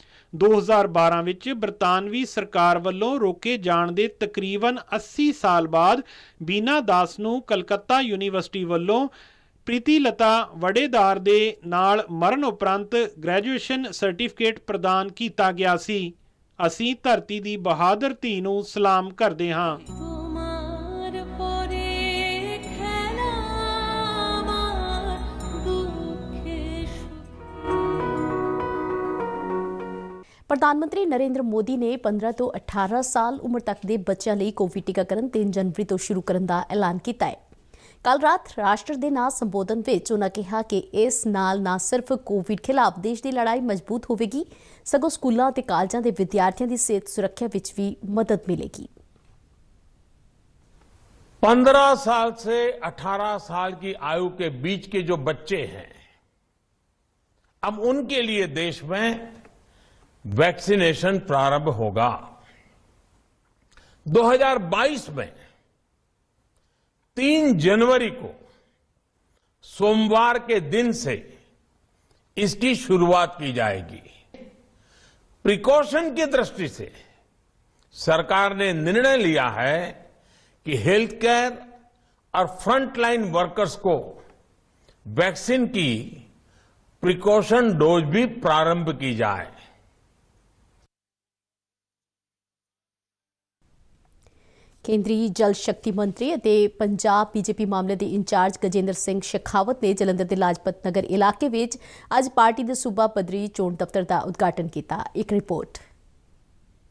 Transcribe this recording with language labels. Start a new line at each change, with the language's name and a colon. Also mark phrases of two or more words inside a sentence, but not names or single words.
Punjabi: 2012 ਵਿੱਚ ਬਰਤਾਨਵੀ ਸਰਕਾਰ ਵੱਲੋਂ ਰੋਕੇ ਜਾਣ ਦੇ ਤਕਰੀਬਨ 80 ਸਾਲ ਬਾਅਦ ਬੀਨਾ ਦਾਸ ਨੂੰ ਕਲਕੱਤਾ ਯੂਨੀਵਰਸਿਟੀ ਵੱਲੋਂ ਪ੍ਰੀਤੀਲਤਾ ਵੜੇਦਾਰ ਦੇ ਨਾਲ ਮਰਨ ਉਪਰੰਤ
English: graduation certificate
Punjabi: ਪ੍ਰਦਾਨ ਕੀਤਾ ਗਿਆ ਸੀ। ਅਸੀਂ ਧਰਤੀ ਦੀ ਬਹਾਦਰ ਧੀ ਨੂੰ ਸਲਾਮ ਕਰਦੇ ਹਾਂ।
Bangla: তোমার পরে খেলা আমার দুঃখে
Punjabi: ਪ੍ਰਧਾਨ ਮੰਤਰੀ ਨਰਿੰਦਰ ਮੋਦੀ ਨੇ 15 ਤੋਂ 18 ਸਾਲ ਉਮਰ ਤੱਕ ਦੇ ਬੱਚਿਆਂ ਲਈ ਕੋਵਿਡ ਟੀਕਾਕਰਨ 3 ਜਨਵਰੀ ਤੋਂ ਸ਼ੁਰੂ ਕਰਨ ਦਾ ਐਲਾਨ ਕੀਤਾ ਹੈ। ਕੱਲ ਰਾਤ ਰਾਸ਼ਟਰ ਦੇ ਨਾਂ ਸੰਬੋਧਨ ਵਿੱਚ ਉਨ੍ਹਾਂ ਕਿਹਾ ਕਿ ਇਸ ਨਾਲ ਨਾ ਸਿਰਫ ਕੋਵਿਡ ਖਿਲਾਫ ਦੇਸ਼ ਦੀ ਲੜਾਈ ਮਜ਼ਬੂਤ ਹੋਵੇਗੀ, ਸਗੋਂ ਸਕੂਲਾਂ ਅਤੇ ਕਾਲਜਾਂ ਦੇ ਵਿਦਿਆਰਥੀਆਂ ਦੀ ਸਿਹਤ ਸੁਰੱਖਿਆ ਵਿੱਚ ਵੀ ਮਦਦ ਮਿਲੇਗੀ।
Hindi: 15 साल से 18 साल की आयु के बीच के जो बच्चे हैं, अब उनके लिए देश में वैक्सीनेशन प्रारंभ होगा। 2022 में 3 जनवरी को सोमवार के दिन से इसकी शुरुआत की जाएगी। प्रिकॉशन की दृष्टि से सरकार ने निर्णय लिया है कि
English: health care
Hindi: और
English: frontline workers
Hindi: को वैक्सीन की
English: precaution dose
Hindi: भी प्रारंभ की जाए।
Punjabi: ਕੇਂਦਰੀ ਜਲ ਸ਼ਕਤੀ ਮੰਤਰੀ ਅਤੇ ਪੰਜਾਬ ਬੀਜੇਪੀ ਮਾਮਲੇ ਦੇ ਇੰਚਾਰਜ ਗਜੇਂਦਰ ਸਿੰਘ ਸ਼ੇਖਾਵਤ ਨੇ ਜਲੰਧਰ ਦੇ ਲਾਜਪਤ ਨਗਰ ਇਲਾਕੇ ਵਿੱਚ ਅੱਜ ਪਾਰਟੀ ਦੇ ਸੂਬਾ ਪੱਧਰੀ ਚੋਣ ਦਫ਼ਤਰ ਦਾ ਉਦਘਾਟਨ ਕੀਤਾ।